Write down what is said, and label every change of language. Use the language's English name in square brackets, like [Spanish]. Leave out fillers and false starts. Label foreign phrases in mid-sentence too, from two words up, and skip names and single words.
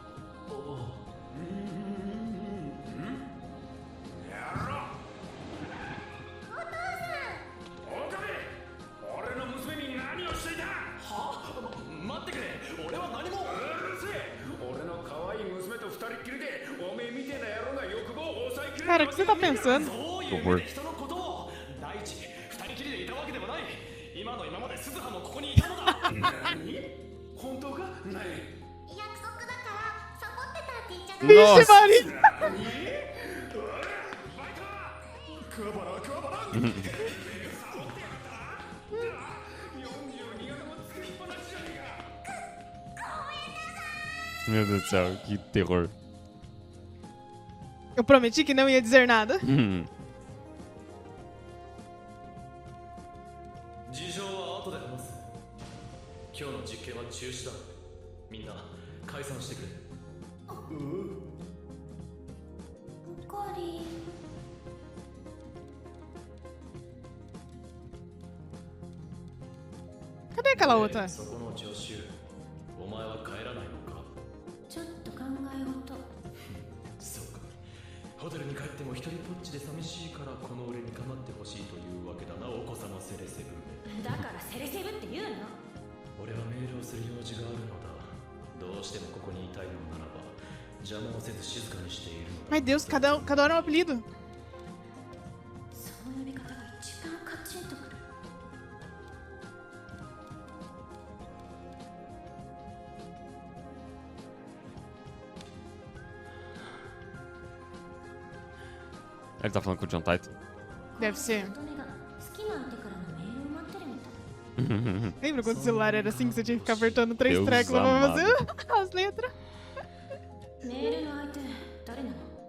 [Japanese] 俺の娘に何をしていた？は？待ってくれ、俺は何も。うるせえ。俺の可愛い娘と二人っきりでおめえみてえな野郎が欲望を抑えきれ [Portuguese] Cara, o que você tá pensando? [Japanese] そういう目で人のことを。第一、二人きりでいたわけでもない。今の今まで鈴葉もここにいたのだ。何？本当か？ない。約束だからサボってたって言っちゃダメ。 [Portuguese] Vixe, Maria. [Japanese] バイカー！クワバラクワバラ。42学も作りっぱなしじゃねえか。 [Portuguese] Meu Deus do céu, que terror. Eu prometi que não ia dizer nada. [Japanese] 事情は後で話す。今日の実験は中止だ。みんな解散してくれ。おかわり。 [Portuguese] Cadê aquela outra? [Japanese] そこの助手、お前は帰らないのか？ちょっと考え事。そうか。ホテルに帰っても一人ぼっちで寂しいからこの俺に構ってほしいというわけだな、お子様セレセブ。だからセレセブって言うの。俺はメールをする用事があるのだ。どうしてもここにいたいのならば邪魔をせず静かにしているのだ。 [Portuguese] Ai, Deus, cada hora é um apelido. [Japanese] その呼び方が一番カチンとくる。 [Portuguese] Ele tá falando com o John Titan. Deve ser. [Japanese] 乙女が好きなんてからのメールを待ってるみたい。 [Portuguese] Lembra quando o celular era assim que você tinha que ficar apertando 3 Deus treclas pra amado. fazer as letras? [Japanese] メールの相手誰なの？